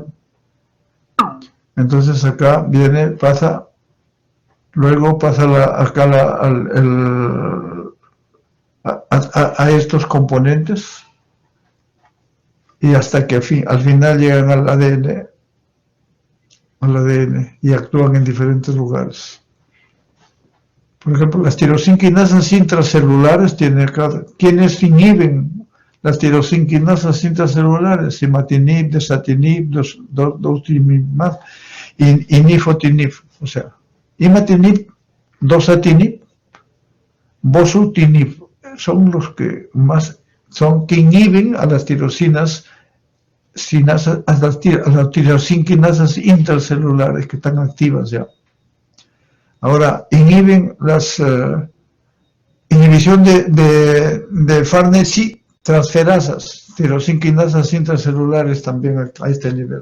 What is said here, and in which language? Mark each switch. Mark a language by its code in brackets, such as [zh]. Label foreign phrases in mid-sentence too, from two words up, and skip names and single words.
[es] Entonces acá viene, luego pasa acá a estos componentes y hasta que al final llegan al ADN y actúan en diferentes lugares. Por ejemplo, las tirosinquinasas intracelulares ¿quiénes inhiben las tirosinquinasas intracelulares? Imatinib, desatinib, dosatinib y nifotinib. O sea, imatinib, dosatinib, bosutinib son los que más que inhiben a las tirosinas, a las tirosinquinasas intracelulares que están activas ya. Ahora, inhiben inhibición de farnesyltransferasas, tirosinquinasas intracelulares también a este nivel.